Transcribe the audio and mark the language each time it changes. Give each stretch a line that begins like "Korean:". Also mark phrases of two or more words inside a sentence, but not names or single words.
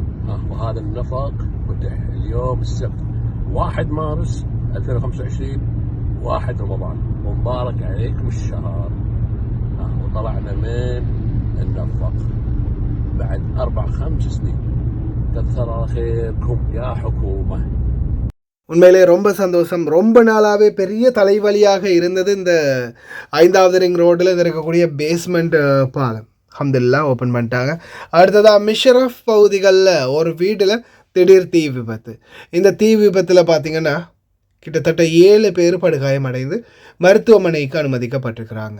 Arabic: وهذا النفق فتح اليوم السبت 1 مارس 2025 1 رمضان، ومبارك عليكم الشهر. وطلعنا من النفق بعد 4-5 سنين. كثر خيركم يا حكومة.
Tamil: உண்மையிலே ரொம்ப சந்தோஷம். ரொம்ப நாளாகவே பெரிய தலைவலியாக இருந்தது இந்த 5வது ரிங் ரோட்டில் இருக்கக்கூடிய பேஸ்மெண்ட் பாலம். அல்ஹம்துலில்லாஹ் ஓப்பன் பண்ணிட்டாங்க. அடுத்ததாக மிஷரஃப் பகுதிகளில் ஒரு வீட்டில் திடீர் தீ விபத்து. இந்த தீ விபத்தில் பார்த்திங்கன்னா கிட்டத்தட்ட 7 பேர் படுகாயமடைந்து மருத்துவமனைக்கு அனுமதிக்கப்பட்டிருக்கிறாங்க.